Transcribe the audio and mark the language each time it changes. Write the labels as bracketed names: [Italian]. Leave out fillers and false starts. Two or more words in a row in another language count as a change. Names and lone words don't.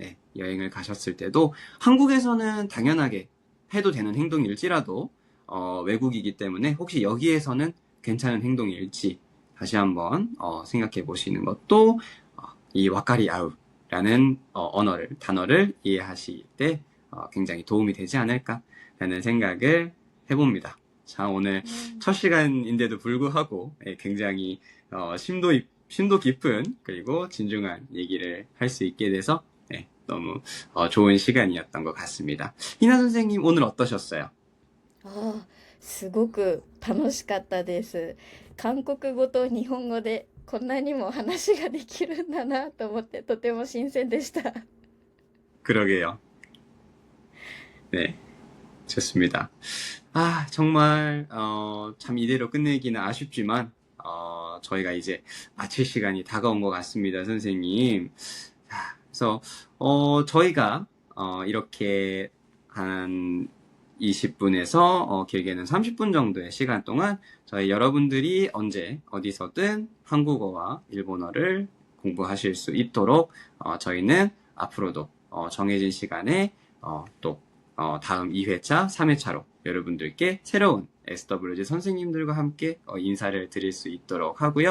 [Korean] 네, 여행을 가셨을 때도 한국에서는 당연하게 해도 되는 행동일지라도 외국이기 때문에 혹시 여기에서는 괜찮은 행동일지 다시 한번 생각해 보시는 것도 이 와카리 아우라는 단어를 이해하실 때 굉장히 도움이 되지 않을까라는 생각을 해봅니다. 자, 오늘 첫 시간인데도 불구하고 굉장히 심도 깊은 그리고 진중한 얘기를 할 수 있게 돼서 너무 좋은 시간이었던 것 같습니다. 희나 선생님 오늘 어떠셨어요? [Japanese] すごく楽しかったです。韓国語と日本語でこんなにも話ができるんだなと思ってとても新鮮でした。 [Korean] 그러게요. 네, 좋습니다. 정말 참 이대로 끝내기는 아쉽지만 저희가 이제 마칠 시간이 다가온 것 같습니다, 선생님. 자, 그래서 저희가 이렇게 한 20분에서 길게는 30분 정도의 시간 동안 저희 여러분들이 언제 어디서든 한국어와 일본어를 공부하실 수 있도록 저희는 앞으로도 정해진 시간에 또 다음 2회차, 3회차로 여러분들께 새로운 SWG 선생님들과 함께 인사를 드릴 수 있도록 하고요.